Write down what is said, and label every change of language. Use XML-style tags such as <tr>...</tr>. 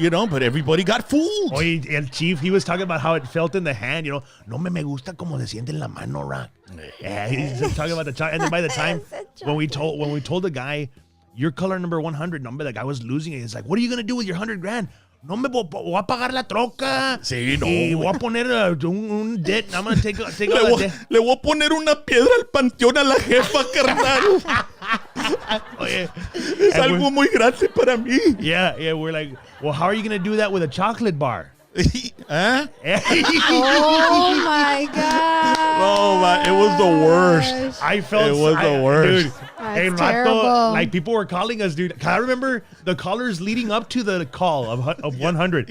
<en>But everybody got fooled.</en> <es>Oye, el chief,</es> <en>he was talking about how it felt in the hand,</en> <es>No me gusta como se siente en la mano, Rock.</es> <en>Yeah, he's talking about the chocolate. And then by the time when we told the guy, you're color number 100, the guy was losing it. He's like, what are you going to do with your 100 grand?</en> <es>No me voy a pagar la troca. Sí, no. Y voy a poner un debt.</es> <en>I'm going to take out a debt.</en> <es>Le voy a poner una piedra al panteón a la jefa, carnal. Oye, es algo muy grande para mí.</es> <en>Yeah, we're like, well, how are you going to do that with a chocolate bar? Huh? Oh, my God. Oh, my. It was the worst. I felt it was the worst. Dude, That's terrible. Like, people were calling us, dude. I remember the callers leading up to the call of 100.</en>